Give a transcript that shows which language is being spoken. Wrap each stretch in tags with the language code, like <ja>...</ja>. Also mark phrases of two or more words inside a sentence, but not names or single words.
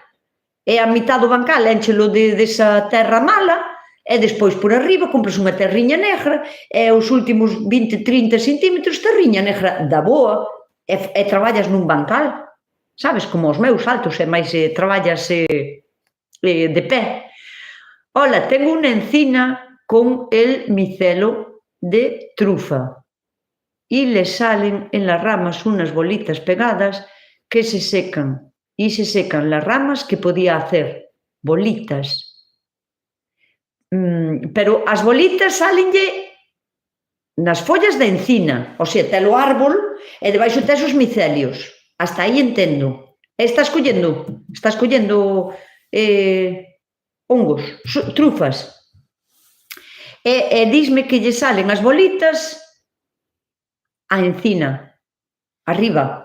<gl>E a mitad do bancal énchelo desa terra mala e despois por arriba compras unha terriña negra e os últimos 20-30 centímetros terriña negra da boa. E traballas nun bancal, sabes, como os meus altos, e máis traballas de pé. Ola,</gl> <es>tengo unha encina con el micelo de trufa. y le salen en las ramas unas bolitas pegadas que se secan. Y se secan las ramas que podía hacer bolitas.</es> <gl>Pero as bolitas salenlle nas follas da encina,</gl> <es>o sea,</es> <gl>tes o árbol e debaixo tes os micelios. Hasta aí entendo. Estás collendo hongos, trufas. E disme que lle salen as bolitas á encina, arriba.</gl>